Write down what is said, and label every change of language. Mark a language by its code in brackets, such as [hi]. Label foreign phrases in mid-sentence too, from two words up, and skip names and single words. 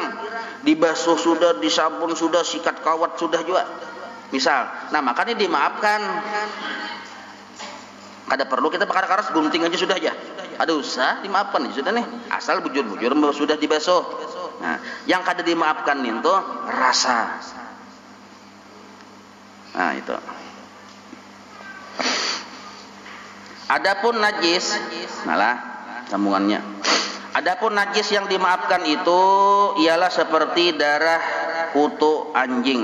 [bjn] Dibasuh sudah, disabun sudah, sikat kawat sudah juga. Misal, nah makanya dimaafkan. Kada perlu kita bakar karas, gunting aja sudah aja. Ada usah dimaafkan aja sudah nih. Asal bujur-bujur sudah dibasuh. Nah, yang kada dimaafkan itu rasa. Nah, itu. [id] Adapun najis, malah sambungannya. Adapun najis yang dimaafkan itu ialah seperti darah kutu anjing.